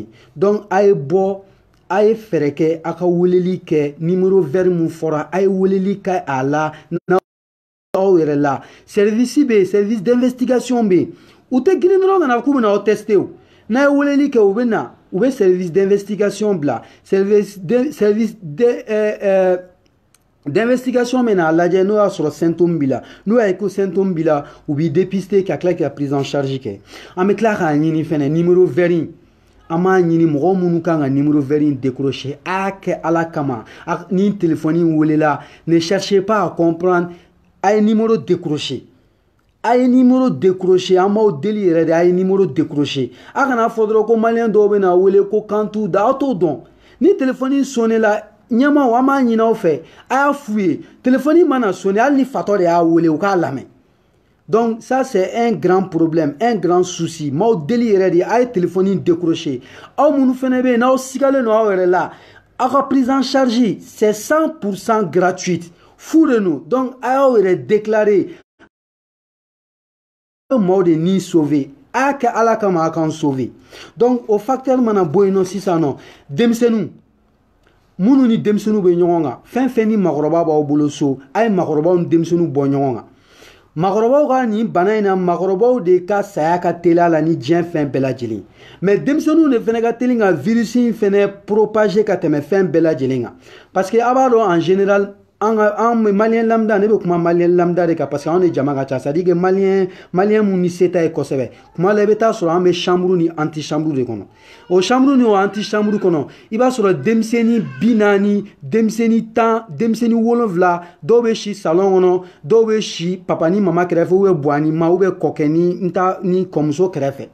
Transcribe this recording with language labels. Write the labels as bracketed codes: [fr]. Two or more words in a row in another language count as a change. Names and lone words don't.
[bm] Donc a ye bɔ a ye fɛɛrɛ kɛ a ka weleli kɛ [fr] numéro vert [bm] mun fɔra a ye weleli kɛ a la n'aw yɛrɛ la service bɛ yen [fr] service d'investigation [bm] bɛ yen u tɛ girin dɔrɔn ka na k'u bɛna aw tester o n'a ye weleli kɛ u bɛ na u bɛ [fr] service d'investigation [bm] bila service d'investigation bɛ na a lajɛ n'o y'a sɔrɔ symptôme b'i la n'o y'a ye ko symptôme b'i la u b'i dépister ka tila k'i [fr] prise en charge [bm] kɛ an bɛ tila k'a ɲini fɛnɛ [fr] numéro vert [bm] in an b'a ɲini mɔgɔ minnu kan ka [fr] numéro vert [bm] in décrocher a y'a kɛ Ala kama ni téléphone in welela [fr] ne cherchez pas à comprendre [bm] a ye [fr] numéro décrocher. [bm] A ye [fr] numéro décroché [bm] an b'aw deli yɛrɛ de a ye [fr] numéro décroché [bm] a kana fɔ dɔrɔn ko maliyɛn dɔw bɛ na wele ko kan t'u da aw t'o dɔn ni téléphone sonné la ɲɛmaw an b'a ɲini aw fɛ a y'a f'u ye téléphone mana sonné hali ni fatɔ de y'a wele u k'a lamɛn. [fr] Donc ça c'est un grand problème un grand souci [bm] m'aw deli yɛrɛ de a ye [fr] téléphone décroché [bm] aw minnu fɛnɛ bɛ yen n'aw sigalen don aw yɛrɛ la aw ka [fr] prise en charge c'est 100% gratuite [bm] fu de [fr] nous donc [bm] a y'aw yɛrɛ déclarer maaw de ni sauver a y'a kɛ Ala kama a k'an sauver. Donc o facteur mana bɔ yen nɔ sisan nɔ denmisɛnninw minnu ni denmisɛnninw bɛ ɲɔgɔn kan fɛn fɛn ni maakɔrɔba b'aw bolo so a ye maakɔrɔbaw ni denmisɛnninw bɔ ɲɔgɔn kan. Maakɔrɔbaw ka nin bana in na maakɔrɔbaw de ka saya ka teli a la ni diɲɛ fɛn bɛɛ lajɛlen mais denmisɛnninw de fɛnɛ ka teli ka virus in fɛnɛ propager ka tɛmɛ fɛn bɛɛ lajɛlen kan [fr] parce que [bm] a b'a dɔn [fr] en général [bm] an maliyɛn lambda ne bɛ kuma maliyɛn lambda de kan [fr] parce que [bm] anw de jama ka ca [fr] c'est à dire que [bm] maliyɛn mun ni se ta ye kosɛbɛ kuma la i bɛ taa sɔrɔ an bɛ chambre ni [fr] anti chambre [bm] de kɔnɔ o chambre ni o [fr] anti chambre [bm] kɔnɔ i b'a sɔrɔ denmisɛnnin 40 denmisɛnnin 10 denmisɛnnin 7 dɔw bɛ si salon kɔnɔ dɔw bɛ si papa ni mama kɛrɛfɛ [fr] ou bien [bm] buwa ni ma [fr] ou bien [bm] kɔkɛ ni kɔmuso kɛrɛfɛ.